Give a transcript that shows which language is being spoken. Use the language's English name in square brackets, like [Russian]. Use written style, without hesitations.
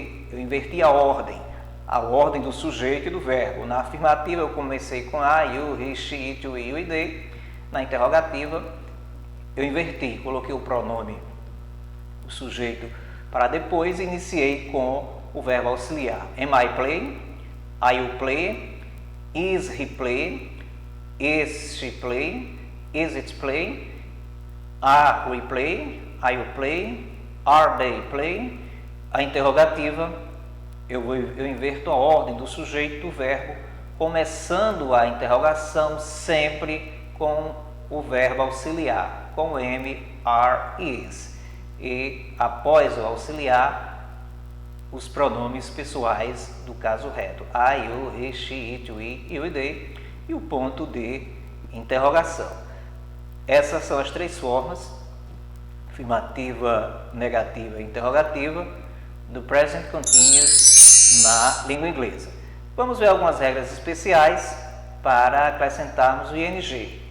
[Portuguese] Eu inverti a ordem do sujeito e do verbo. Na afirmativa eu comecei com I, you, he, she, it, we, you e they. Na interrogativa eu inverti, coloquei o pronome, o sujeito, para depois iniciei com o verbo auxiliar. [English] Am I playing? Are you playing? Is he playing? Is she playing? Is it playing? Are we playing? Are you playing? Are they playing? [Portuguese] A interrogativa, eu inverto a ordem do sujeito do verbo, começando a interrogação sempre com o verbo auxiliar, com am, are, is. E após o auxiliar, os pronomes pessoais do caso reto. [English] I, you, he, she, it, we, you e they. [Portuguese] E o ponto de interrogação. Essas são as três formas, afirmativa, negativa e interrogativa, do present continuous na língua inglesa. Vamos ver algumas regras especiais para acrescentarmos o ing.